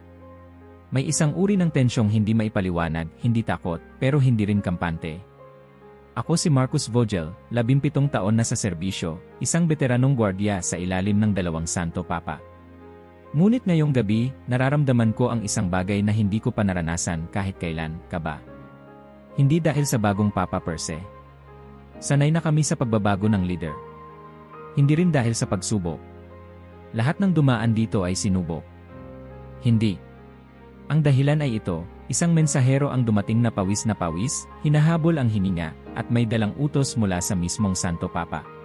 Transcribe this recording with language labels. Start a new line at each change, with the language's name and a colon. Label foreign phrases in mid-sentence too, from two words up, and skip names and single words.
Filipino: May isang uri ng tensyong hindi maipaliwanag, hindi takot, pero hindi rin kampante. Ako si Marcus Vogel, 17 taon na sa serbisyo, isang veteranong gwardiya sa ilalim ng 2 Santo Papa. Ngunit ngayong gabi, nararamdaman ko ang isang bagay na hindi ko pa naranasan kahit kailan, kaba. Hindi dahil sa bagong Papa
Latin: per se.
Filipino: Sanay na kami sa pagbabago ng leader. Hindi rin dahil sa pagsubok. Lahat ng dumaan dito ay sinubok. Hindi. Ang dahilan ay ito, isang mensahero ang dumating na pawis, hinahabol ang hininga, at may dalang utos mula sa mismong Santo Papa.